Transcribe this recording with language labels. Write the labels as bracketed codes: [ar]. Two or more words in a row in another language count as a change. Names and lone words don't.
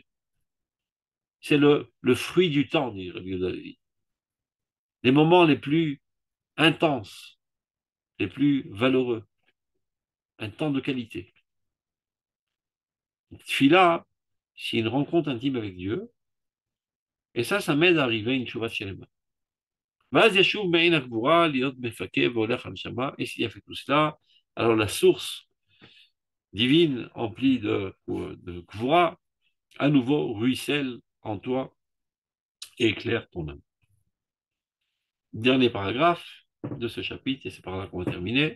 [fr] C'est le fruit du temps, dit Rabbi Yehuda Levi. Les moments les plus intenses, les plus valeureux, un temps de qualité. Tfila, c'est une rencontre intime avec Dieu, et ça m'aide à arriver à une [he] תשובה שלמה. ואז ישוב מעין הגבורה להיות מפקד והולך הנשמה, [fr] et s'il a fait tout cela, alors la source divine emplie de gvura, à nouveau ruisselle en toi et éclaire ton âme. Dernier paragraphe de ce chapitre, et c'est par là qu'on va terminer.